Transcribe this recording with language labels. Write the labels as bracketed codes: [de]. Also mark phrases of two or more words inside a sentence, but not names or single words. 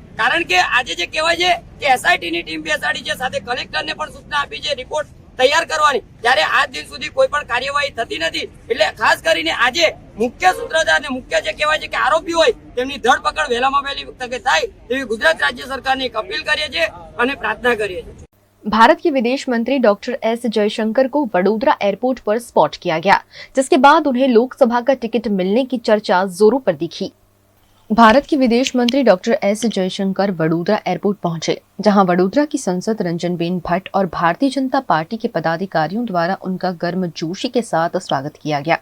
[gu] કારણ કે આજે જે કહેવાય છે કે એસઆઈટી ની ટીમ બેસાડી છે, સાથે કલેક્ટરને પણ સૂચના આપી છે રિપોર્ટ તૈયાર કરવાની, ત્યારે આજ દિન સુધી કોઈ પણ કાર્યવાહી થતી નથી। એટલે ખાસ કરીને આજે મુખ્ય સૂત્રધાર અને મુખ્ય જે કહેવાય છે કે આરોપી હોય તેમની ધરપકડ વહેલામાં વહેલી તકે થાય તેવી ગુજરાત રાજ્ય સરકારને એક अपील કરીએ છીએ અને પ્રાર્થના કરીએ છીએ। [hi] भारत के विदेश मंत्री डॉक्टर एस जयशंकर को वडोदरा एयरपोर्ट पर स्पॉट किया गया, जिसके बाद उन्हें लोकसभा का टिकट मिलने की चर्चा जोरों पर दिखी। भारत के विदेश मंत्री डॉक्टर एस जयशंकर वडोदरा एयरपोर्ट पहुंचे, जहां वडोदरा की सांसद रंजनबेन भट्ट और भारतीय जनता पार्टी के पदाधिकारियों द्वारा उनका गर्मजोशी के साथ स्वागत किया गया।